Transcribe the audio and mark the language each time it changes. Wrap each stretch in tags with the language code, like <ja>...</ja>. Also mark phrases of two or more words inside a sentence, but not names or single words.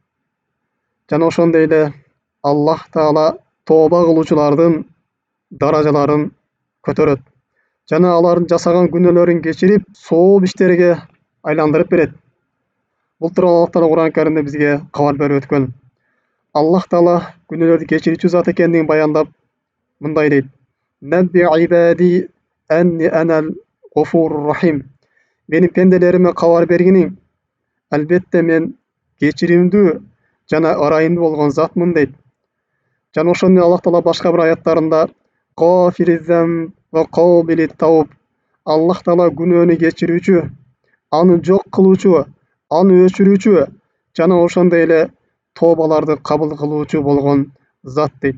<ky>Жана ошондой эле Аллах Таала тооба кылуучулардын даражаларын көтөрөт. Жана алардын жасаган күнөөлөрүн кечирип, сооп иштерге айландырып берет. Бул тууралуу Аллах Таала Кур'ан-ы Каримде бизге кабар берип өткөн. Аллах Таала күнөөлөрдү кечирүүчү зат экендигин баяндап, мындай дейт:</ky> <ar>"نبئ عبادي أني أنا الغفور الرحيم."</ar> <ky>Менин пенделериме кабар бергиниң, албетте мен кечиримдүү жана ырайымдуу болгон затмын дейт. Жана ошондой Аллах Таала башка бир аяттарында</ky> <ar>غافر الذنب وقابل التوب,</ar> <ky>Аллах Таала күнөөнү кечирүүчү, аны жок кылуучу, аны өчүрүүчү жана ошондой эле тообаларды кабыл кылуучу болгон зат дейт.</ky>